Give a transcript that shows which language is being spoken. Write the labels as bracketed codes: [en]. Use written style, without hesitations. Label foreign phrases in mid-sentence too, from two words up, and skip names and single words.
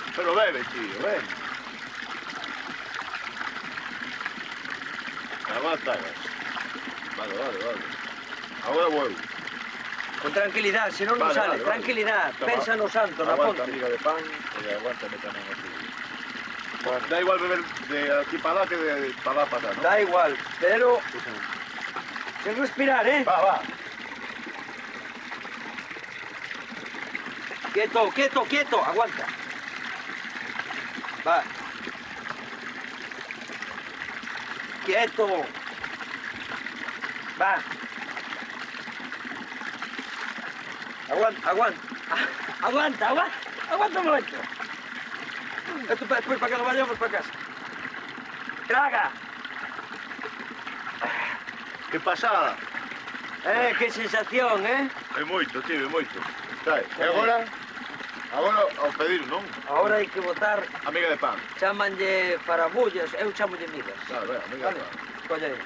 [es] Bueno, bebe, tío, ven. Aguanta. Vale. Agora vuelvo. Con tranquilidad, si non non sale. [gl] Tranquilidad. Pensa no santo, na ponte. Aguanta, amiga de pan, e aguántame tamén aquí. [es] Bueno, da igual beber de aquí para lá que de para lá para acá, ¿no? Da igual, pero... Sin respirar, ¿eh? Va. Quieto, aguanta. Va. Quieto. Va. Aguanta un momento. Esto para después, para que nos vayamos para casa. Traga. Que pasada. Que sensación, ¿eh? [gl] É moito, tío, é moito. E agora ao pedir, non? Ahora hai que botar, Amiga de pan. chamanlle farabullas, eu chamolle migas. Vale, amiga de pan. Colla aí.